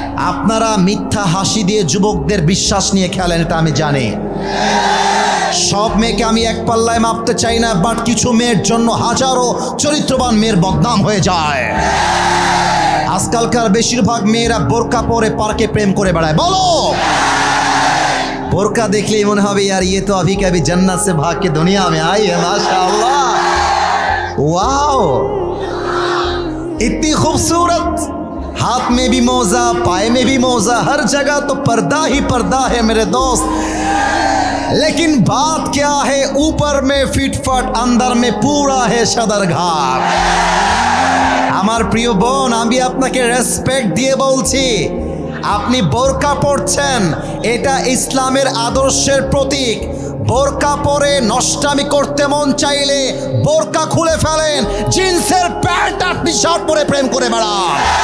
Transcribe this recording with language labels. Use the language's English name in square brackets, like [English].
[Bangla] আপনারা মিথ্যা হাসি দিয়ে যুবকদের বিশ্বাস নিয়ে খেলেন, এটা আমি জানি। সব মেয়েকে আমি এক পাল্লায় মাপতে চাই না, বাট কিছু মেয়ের জন্য হাজারো চরিত্রবান মেয়ের বদনাম হয়ে যায়। আজকালকার বেশিরভাগ মেয়েরা বোরকা পরে পার্কে প্রেম করে বেড়ায়। বলো, বোরকা [Hindi] देखलेই [Bangla] মনে হবে [Hindi] यार ये तो अभी कभी जन्नत से भाग के दुनिया में आई है, माशाअल्लाह, वाओ, इतनी खूबसूरत, हाथ में भी मोजा, पाए में भी मोजा, हर जगह तो पर्दा ही पर्दा है मेरे दोस्त। लेकिन बात क्या है, ऊपर में फिटफट, अंदर में पूरा है सदरघाट। [Bangla] আমার প্রিয় বোন, আমি আপনাকে রেসপেক্ট দিয়ে বলছি, আপনি বোরকা পরছেন, এটা ইসলামের আদর্শের প্রতীক। বোরকা পরে নষ্টামি করতে মন চাইলে বোরকা খুলে ফেলেন, জিন্সের প্যান্ট আর টি শার্ট পরে প্রেম করে বেড়ান।